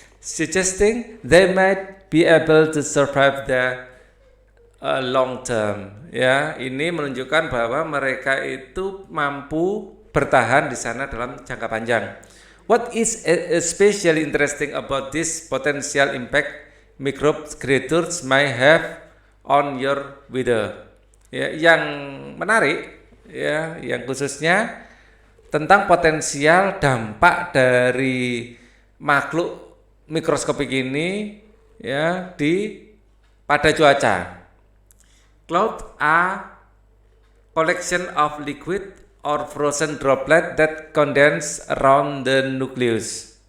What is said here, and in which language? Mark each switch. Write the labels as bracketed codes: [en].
[en] suggesting they might be able to survive the long term. [id] Ya, ini menunjukkan bahwa mereka itu mampu bertahan di sana dalam jangka panjang. [en] What is especially interesting about this potential impact microbe creatures may have on your weather? [id] Ya, yang menarik, ya, yang khususnya tentang potensial dampak dari makhluk mikroskopik ini, ya, pada cuaca. [en] Clouds are collection of liquid or frozen droplet that condense around the nucleus.